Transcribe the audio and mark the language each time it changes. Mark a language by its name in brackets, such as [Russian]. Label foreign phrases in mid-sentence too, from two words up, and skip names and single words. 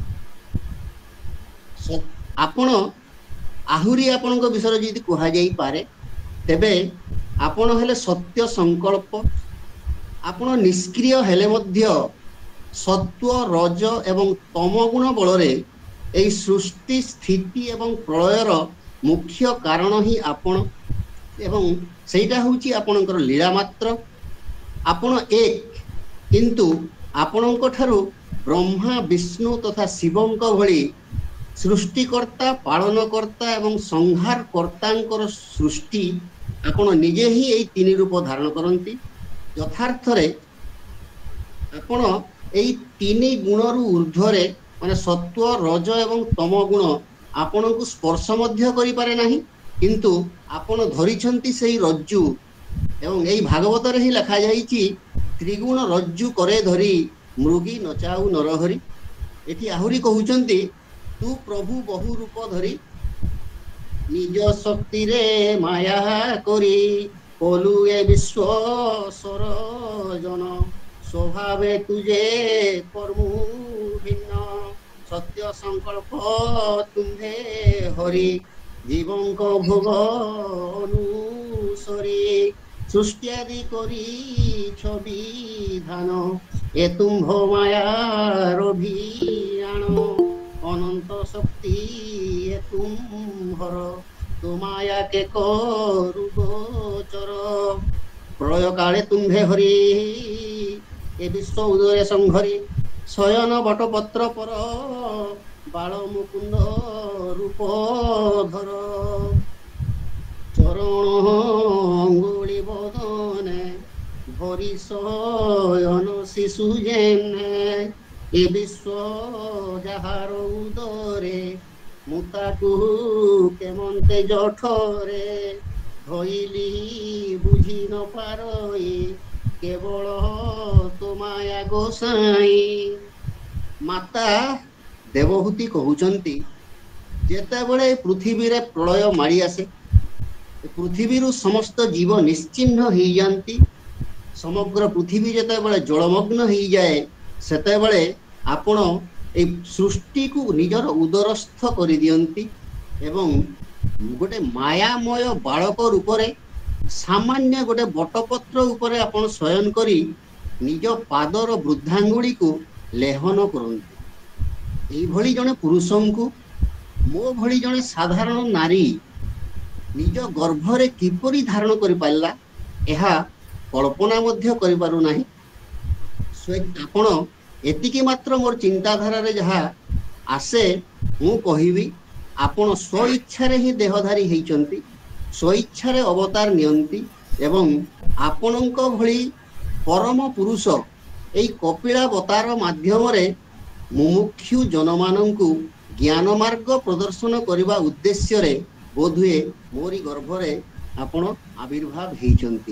[Odia] ଆପଣ ଆହୁରି ଆପଣଙ୍କ ବିଷୟ ଯଦି କହା ଯାଇ ପାରେ ତେବେ ଆପଣ ହେଲେ ସତ୍ୟ ସଂକଳ୍ପ ଆପଣ ନିଷ୍କ୍ରିୟ ହେଲେ ମଧ୍ୟ ସତ୍ତ୍ୱ ରଜ ଏବଂ ତମ ଗୁଣ ବଳ ରେ ଏଇ ସୃଷ୍ଟି ସ୍ଥିତି ଏବଂ ପ୍ରଳୟର ମୁଖ୍ୟ କାରଣ ହିଁ ଆପଣ ଏବଂ ସେଟା ହେଉଛି ଆପଣଙ୍କର ଲୀଳା ମାତ୍ର ଆପଣ ଏକ କିନ୍ତୁ ଆପଣଙ୍କ ଠାରୁ ବ୍ରହ୍ମା ବିଷ୍ଣୁ ତଥା ଶିବଙ୍କ ଭଳି ସୃଷ୍ଟିକର୍ତ୍ତା ପାଳନକର୍ତ୍ତା ଏବଂ ସଂହାରକର୍ତ୍ତାଙ୍କର ସୃଷ୍ଟି ଆପଣ ନିଜେ ହିଁ ଏଇ ତିନି ରୂପ ଧାରଣ କରନ୍ତି ଯଥାର୍ଥ ରେ ଆପଣ ଏଇ ତିନି ଗୁଣରୁ ଊର୍ଦ୍ଧ୍ୱରେ ମାନେ ସତ୍ତ୍ୱ ରଜ ଏବଂ ତମ ଗୁଣ ଆପଣ କୁ ସ୍ପର୍ଶ ମଧ୍ୟ କରି ପାରେ ନାହିଁ କିନ୍ତୁ ଆପଣ ଧରିଛନ୍ତି ସେହି ରଜ୍ଜୁ ଏବଂ ଏଇ ଭାଗବତ ରେ ହିଁ ଲେଖା ଯାଇଛି ତ୍ରିଗୁଣ ରଜ୍ଜୁ କରେ ଧରି ମୃଗୀ ନଚାଉ ନରହରି ଏଠି ଆହୁରି କହୁଛନ୍ତି ତୁ ପ୍ରଭୁ ବହୁ ରୂପ ଧରି ନିଜ ଶକ୍ତି ରେ ମାୟା କରି କଲୁ ଏ ବିଶ୍ୱ ସର୍ଜନ ସ୍ୱଭାବେ ତୁଝେ କର୍ମୁ ଭିନ୍ନ ସତ୍ୟ ସଂକଳ୍ପ ତୁମ୍ଭେ ହରି ଜୀବଙ୍କ ଭୋଗ ଅନୁସରି ସୃଷ୍ଟି ଆଦି କରି ଛବିଧାନ ଏ ତୁମ୍ଭ ମାୟାର ଅଭିଯାନ ଅନନ୍ତ ଶକ୍ତି ଏ ତୁମ୍ଭର ତୋ ମାୟା କେ କରୁ ଗୋଚର ପ୍ରଳୟ କାଳେ ତୁମ୍ଭେ ହରି ଏ ବିଶ୍ୱ ଉଦୟ ସଂହରି ଶୟନ ବଟପତ୍ର ପର ବାଳ ମୁକୁନ୍ଦ ରୂପ ଧର ଚରଣ ଅଙ୍ଗୁଳି ବଦନେ ଭରି ଶୟନ ଶିଶୁ ଯେନେ ଏ ବିଶ୍ୱ ଯାହାର ଉଦରେ ମୁତାକୁ କେମନ୍ତେ ଜଠରେ ଧଇଲି ବୁଝି ନ ପାରଇ କେବଳ ତୋ ମାୟା ଗୋସାଇଁ ମାତା ଦେବହୂତି କହୁଛନ୍ତି ଯେତେ ବେଳେ ପୃଥିବୀ ରେ ପ୍ରଳୟ ମାଡ଼ି ଆସେ ପୃଥିବୀ ରୁ ସମସ୍ତ ଜୀବ ନିଶ୍ଚିହ୍ନ ହୋଇ ଯାଆନ୍ତି ସମଗ୍ର ପୃଥିବୀ ଯେତେ ବେଳେ ଜଳମଗ୍ନ ହୋଇ ଯାଏ ସେତେ ବେଳେ ଆପଣ ଏ ସୃଷ୍ଟି କୁ ନିଜର ଉଦରସ୍ଥ କରି ଦିଅନ୍ତି ଏବଂ ଗୋଟେ ମାୟାମୟ ବାଳକ ରୂପ ରେ ସାମାନ୍ୟ ଗୋଟେ ବଟପତ୍ର ଉପରେ ଆପଣ ଶୟନ କରି ନିଜ ପାଦର ବୃଦ୍ଧାଙ୍ଗୁଳି କୁ ଲେହନ କରନ୍ତି ଏଇ ଭଳି ଜଣେ ପୁରୁଷଙ୍କୁ ମୋ ଭଳି ଜଣେ ସାଧାରଣ ନାରୀ ନିଜ ଗର୍ଭ ରେ କିପରି ଧାରଣ କରି ପାରିଲା ଏହା କଳ୍ପନା ମଧ୍ୟ କରି ପାରୁ ନାହିଁ ଆପଣ ଏତିକି ମାତ୍ର ମୋର ଚିନ୍ତାଧାରା ରେ ଯାହା ଆସେ ମୁଁ କହିବି ଆପଣ ସ୍ୱଇଚ୍ଛାରେ ହିଁ ଦେହଧାରୀ ହେଇଛନ୍ତି, ସ୍ୱଇଚ୍ଛାରେ ଅବତାର ନିଅନ୍ତି ଏବଂ ଆପଣଙ୍କ ଭଳି ପରମ ପୁରୁଷ ଏଇ କପିଳାବତାର ମାଧ୍ୟମରେ ମୁମୁକ୍ଷୁ ଜନମାନଙ୍କୁ ଜ୍ଞାନ ମାର୍ଗ ପ୍ରଦର୍ଶନ କରିବା ଉଦ୍ଦେଶ୍ୟରେ ବୋଧହୁଏ ମୋରି ଗର୍ଭରେ ଆପଣ ଆବିର୍ଭାବ ହେଇଛନ୍ତି।